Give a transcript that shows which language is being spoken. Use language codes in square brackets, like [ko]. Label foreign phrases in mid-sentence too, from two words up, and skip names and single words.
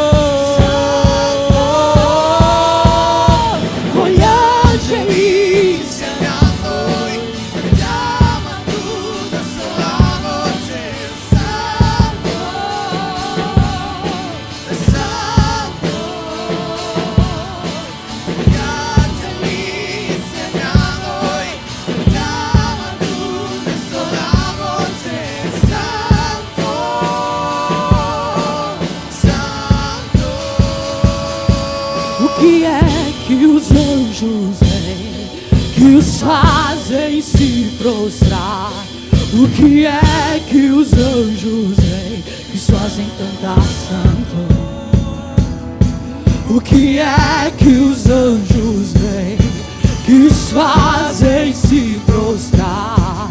[it] Con gli angeli insieme a noi cantiamo ad una sola voce: Santo, Santo. Con gli angeli insieme a noi cantiamo ad una sola voce: Santo, Santo. [pt] O que é que os anjos veem, que os fazem se prostrar? O que é que os anjos veem, que os fazem cantar santo? O que é que os anjos veem, que os fazem se prostrar?